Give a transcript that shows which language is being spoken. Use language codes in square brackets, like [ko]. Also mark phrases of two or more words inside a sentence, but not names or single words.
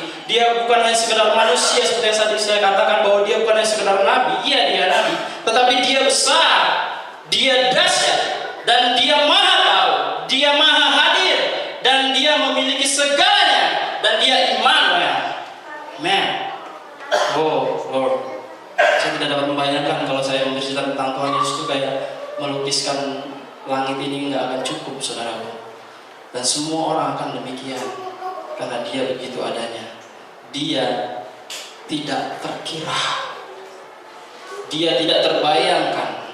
[id] Dia bukan hanya sekedar manusia seperti yang tadi saya katakan, bahwa dia bukan hanya sekedar nabi. Iya, dia nabi, tetapi dia besar, dia dahsyat, dan dia maha tahu, dia maha hadir, dan dia memiliki segalanya, dan dia Immanuel. [en] Man, oh Lord, [id] saya tidak dapat membayangkan kalau saya memberitakan tentang Tuhan Yesus itu kayak melukiskan langit ini nggak akan cukup, saudaraku. Dan semua orang akan demikian, karena dia begitu adanya. Dia tidak terkira, dia tidak terbayangkan.